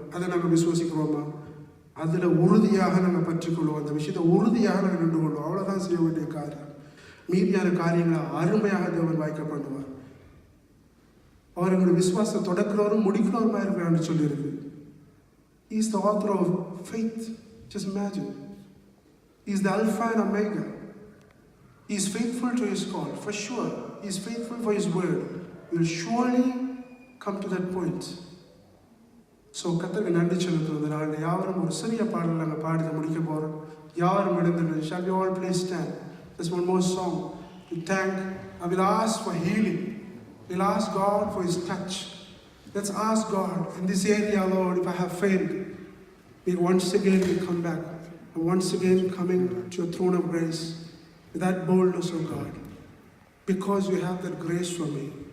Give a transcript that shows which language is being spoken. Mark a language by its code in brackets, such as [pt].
[ta] அதை நாங்கள் விசுவசிக்கிறோமா? அதில் உறுதியாக நாங்கள் பற்றிக்கொள்வோம். அந்த விஷயத்தை உறுதியாக நாங்கள் நின்று கொள்வோம். அவ்வளோதான் செய்ய வேண்டிய காரியம். மீதியான காரியங்களை அருமையாக தேவன் வாய்க்க பண்ணுவார். அவர் எங்களுடைய விசுவாசத்தை தொடக்கிறவரும் முடிக்கிறவருமா இருக்கிறான்னு சொல்லியிருக்கு. [en] He is the author of faith. Just imagine. He is the Alpha and Omega. He is faithful to his call, for sure. He is faithful for his word. He will surely come to that point. [ta] So, கர்த்தருக்கு நன்றி செலுத்துவது நாள் யாவரும் ஒரு சிறிய பாடல் நாங்கள் பாடி முடிக்க போகிறோம். யாவரும் எழுந்து [en] shall we all please stand? There's one more song to thank. I will ask for healing. We'll ask God for his touch. Let's ask God in this area, Lord, if I have failed, we once again will come back. And once again coming to your throne of grace with that boldness, of God, because you have that grace for me.